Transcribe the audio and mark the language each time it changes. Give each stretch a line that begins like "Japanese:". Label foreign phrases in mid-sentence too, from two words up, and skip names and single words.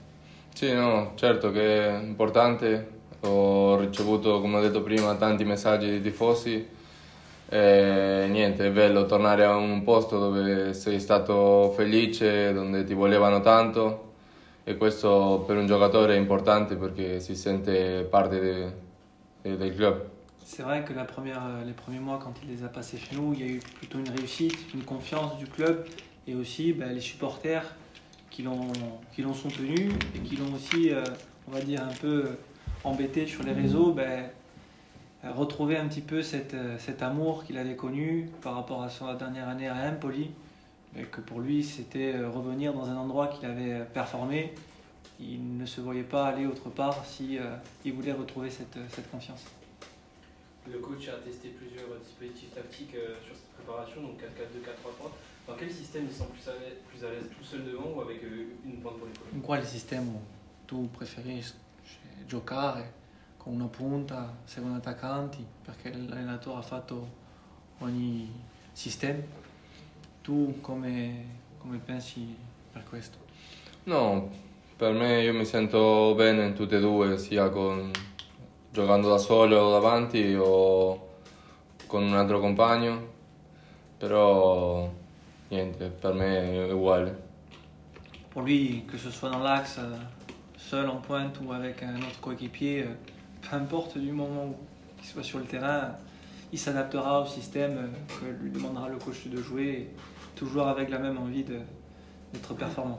Italian: Sì, no, certo che è importante. Ho ricevuto, come ho detto prima, tanti messaggi di tifosi e niente, è bello tornare a un posto dove sei stato felice, dove ti volevano tanto e questo per un giocatore è importante perché si sente parte del club.
French: C'est vrai que les premiers mois, quand il les a passés chez nous, il y a eu plutôt une réussite, une confiance du club et aussi les supporters qui l'ont soutenu et qui l'ont aussi, on va dire, un peu embêté sur les réseaux, retrouver un petit peu cet amour qu'il avait connu par rapport à sa dernière année à Empoli, et que pour lui c'était revenir dans un endroit qu'il avait performé. Il ne se voyait pas aller autre part si il voulait retrouver cette confiance. Le coach a testé plusieurs dispositifs tactiques sur cette préparation, donc 4-4-2, 4-3-3. Dans quel système il semble plus à l'aise, tout seul devant ou avec une pointe pour les colonnes?
Italian: In quale sistema tu preferisci giocare con una punta, secondo attaccanti, perché l'allenatore ha fatto ogni sistema? Tu come pensi per questo? No, per me io mi sento bene in tutte e due, sia giocando da solo davanti o con un altro compagno, però niente, per me è uguale.
French: Pour lui, que ce soit dans l'axe, seul en pointe ou avec un autre coéquipier, peu importe du moment qu'il soit sur le terrain, il s'adaptera au système que lui demandera le coach de jouer, toujours avec la même envie d'être performant.